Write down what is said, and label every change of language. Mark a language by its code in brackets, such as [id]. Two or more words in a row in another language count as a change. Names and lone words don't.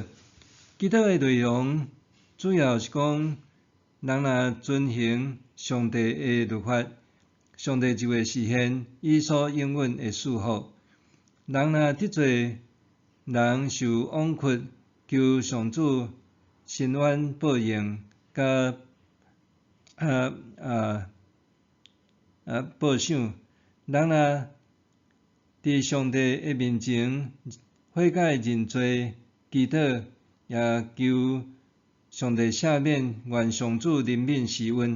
[nan] 祈祷的内容主要是讲，人若遵行上帝的律法，上帝就会实现伊所应允的祝福。人若得罪人受枉屈，求上主伸冤报应，甲报赏。人若伫上帝的面前悔改认罪，祈祷，也求上帝赦免，愿上主怜悯施恩。